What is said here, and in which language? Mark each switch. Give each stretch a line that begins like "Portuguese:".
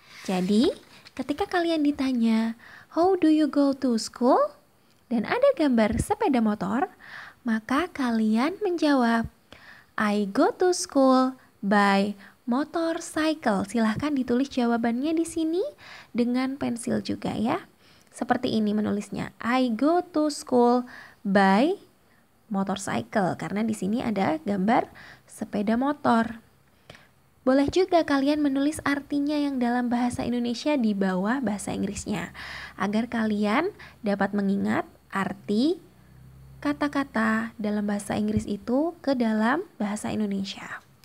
Indonesian: Jadi, ketika kalian ditanya,
English: how do you go to school?
Indonesian: Dan ada gambar sepeda motor, maka kalian menjawab,
English: I go to school by motorcycle.
Indonesian: Silahkan ditulis jawabannya di sini dengan pensil juga ya. Seperti ini menulisnya.
English: I go to school by motorcycle.
Indonesian: Karena di sini ada gambar sepeda motor. Boleh juga kalian menulis artinya yang dalam bahasa Indonesia di bawah bahasa Inggrisnya. Agar kalian dapat mengingat arti kata-kata dalam bahasa Inggris itu ke dalam bahasa Indonesia.